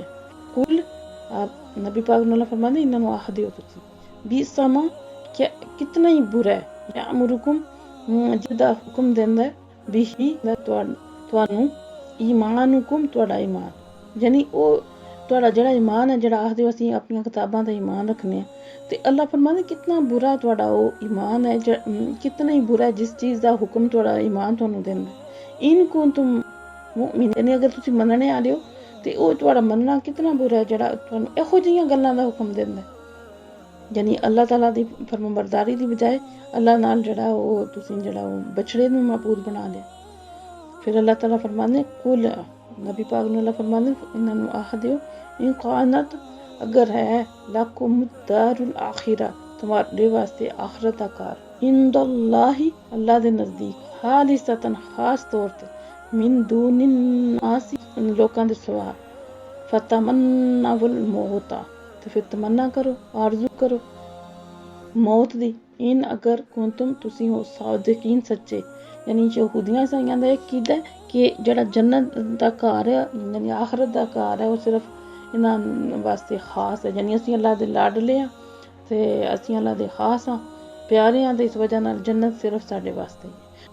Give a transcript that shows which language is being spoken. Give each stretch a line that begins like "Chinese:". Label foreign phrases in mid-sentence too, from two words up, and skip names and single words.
Punjabi: قل، آپ نبی پاک نوں اللہ فرماندے انہاں نوں آکھ دیو تسیں، بئسما، کیا کتنا ہی برا ہے، یأمرکم، جدا حکم دیندا ہے، بہ، تہانوں، ایمانکم، تہاڈا ایمان، یعنی اوہ تہاڈا جیہڑا ایمان ہے، جیہڑا آکھدے ہو اسیں اپنیاں کتاباں دا ایمان رکھنے آں، تے اللہ فرماندے کتنا برا تہاڈا اوہ ایمان ہے، کتنا ہی برا ہے جس چیز دا حکم تہاڈا ایمان تہانوں دیندا ہے.
Arabic: إن كنتم مؤمنين,
Punjabi: یعنی اگر تسیں منن والے ہو تے اوہ تہاڈا منناں کتنا برا ہے جیہڑا تہانوں ایہو جیہیاں گلاں دا حکم دیندا ہے، یعنی اللہ تعالیٰ دی فرمانبرداری دی بجائے اللہ نال جیہڑا اوہ تسیں جیہڑا اوہ بچھڑے نوں معبود بنا لیا. फिर अल्लाह ताला फरमांदे قل، نبی پاک نوں اللہ فرماندے انہاں نوں آکھ دیو,
Arabic: إن كانت,
Punjabi: اگر ہے لکم دار الآخرة,
Urdu: تمہارے واسطے
Punjabi: آخرت دا گھر، عند اللہ، اللہ دے نزدیک، خالصۃ، خاص طور تے,
Arabic: من دون الناس,
Punjabi: لوکاں دے سوا,
Arabic: فتمنوا الموت,
Punjabi: تو فیر تمنا کرو، آرزو کرو موت دی,
Arabic: إن اگر كنتم,
Punjabi: تسیں ہو صادقین، سچے، یعنی یہودیاں عیسائیاں دا اک عقیدہ ہے کہ جیہڑا جنت دا گھر ہے، یعنی آخرت دا گھر ہے، اوہ صرف انہاں واسطے خاص ہے، یعنی اسیں اللہ دے لاڈلے آں تے اسیں اللہ دے خاص آں، پیارے آں، تے اس وجہ نال جنت صرف ساڈے واسطے ہی.